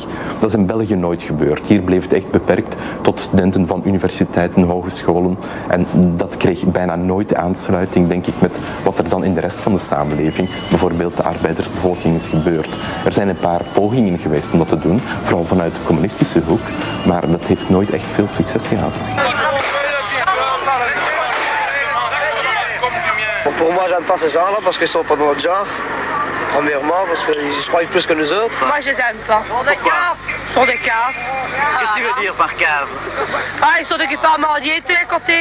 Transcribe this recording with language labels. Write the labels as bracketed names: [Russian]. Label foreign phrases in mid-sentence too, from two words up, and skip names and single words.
[Dutch] Dat is in België nooit gebeurd. Hier bleef het echt beperkt tot studenten van universiteiten, hogescholen. En dat kreeg bijna nooit aansluiting, denk ik, met wat er dan in de rest van de samenleving, bijvoorbeeld de arbeidersbevolking, is gebeurd. Er zijn een paar pogingen geweest om dat te doen, vooral vanuit de communistische hoek. Maar dat heeft nooit echt veel succes gehad. [French] Pour moi, j'aime pas ces gens-là parce qu'ils sont pas de notre genre. Premièrement, parce qu'ils se croient plus que nous autres. Moi, je les aime pas. Ils sont des caves. Qu'est-ce que tu veux dire par cave? Ils sont occupés à mendier de tous les côtés.